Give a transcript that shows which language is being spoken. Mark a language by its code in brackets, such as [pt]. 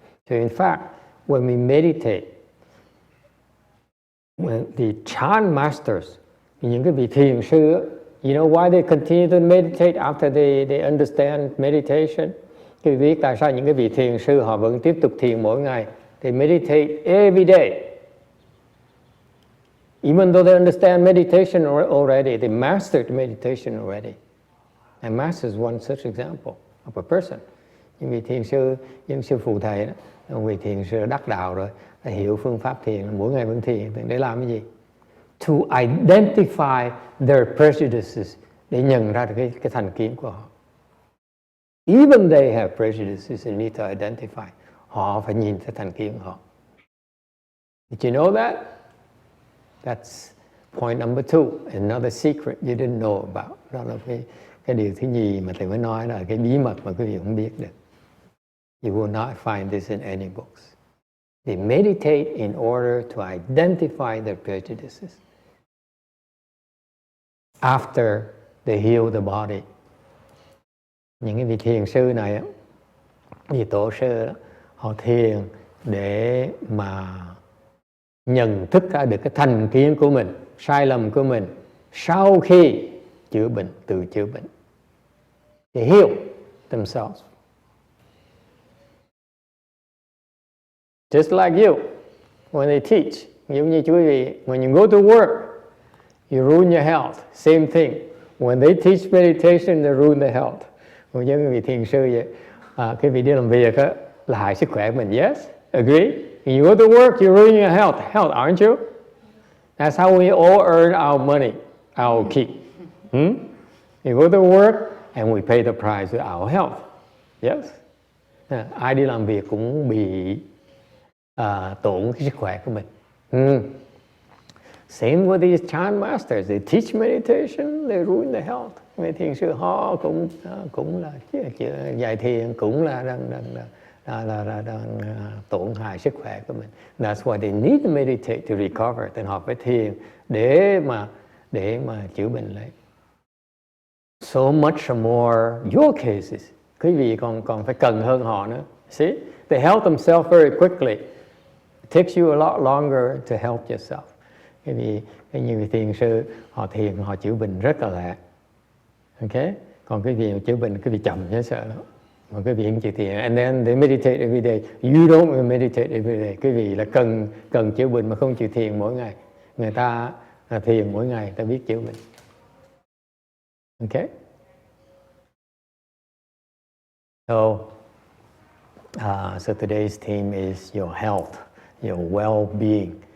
[en] So in fact, when we meditate, when the Chan masters, [vi] những cái vị thiền sư, [en] you know why they continue to meditate after they understand meditation? [vi] Quý vị biết tại sao những cái vị thiền sư họ vẫn tiếp tục thiền mỗi ngày? [en] They meditate every day. Even though they understand meditation already, they mastered meditation already. And master is one such example of a person. [vi] Những vị thiền sư, những sư phụ thầy đó, vị thiền sư đắc đạo rồi, đã hiểu phương pháp thiền, mỗi ngày vẫn thiền, để làm cái gì? [en] To identify their prejudices, [vi] để nhận ra được cái thành kiến của họ. [en] even they have prejudices and need to identify. [vi] Họ phải nhìn thấy thành kiến họ. [en] Did you know that? That's point number 2. Another secret you didn't know about. [vi] Đó là cái điều thứ nhì mà thầy mới nói là cái bí mật mà quý vị không biết được. [en] You will not find this in any books. They meditate in order to identify their prejudices. After they heal the body. [vi] Những cái vị thiền sư này, vị tổ sư đó, họ thiền để mà nhận thức ra được cái thành kiến của mình, sai lầm của mình sau khi chữa bệnh, tự chữa bệnh. [en] They heal themselves. Just like you, when they teach, [vi] giống như quý vị, [en] when you go to work, you ruin your health. Same thing. When they teach meditation, they ruin the health. [vi] Giống như vị thiền sư vậy, cái vị đi làm việc á, là hại sức khỏe của mình. [en] Yes, agree. When you go to work, you ruin your health, aren't you? That's how we all earn our money, our keep. You go to work and we pay the price with our health. Yes. [vi] Ai đi làm việc cũng bị tổn cái sức khỏe của mình. [en] Same with these Chan masters. They teach meditation, they ruin the health. [vi] Mấy thiền sư họ cũng là dạy thiền, cũng là đang tổn hại sức khỏe của mình. [en] That's why they need to meditate to recover. [vi] Nên họ phải thiền để mà chữa bệnh lại. [en] So much more your cases. [vi] Quý vị còn phải cần hơn họ nữa. [en] See, they help themselves very quickly. It takes you a lot longer to help yourself. [vi] Cái nhiều thiền sư họ thiền, họ chữa bệnh rất là lẹ. Okay? Còn cái vị chữa bệnh, cái vị chậm chứ sợ lắm. Mà cái vị không chịu thiền, [en] and then they meditate every day. You don't meditate every day. [vi] Cái vị là cần chữa bệnh mà không chịu thiền mỗi ngày. Người ta thiền mỗi ngày, ta biết chữa bệnh. [en] Okay? So today's theme is your health, your well-being.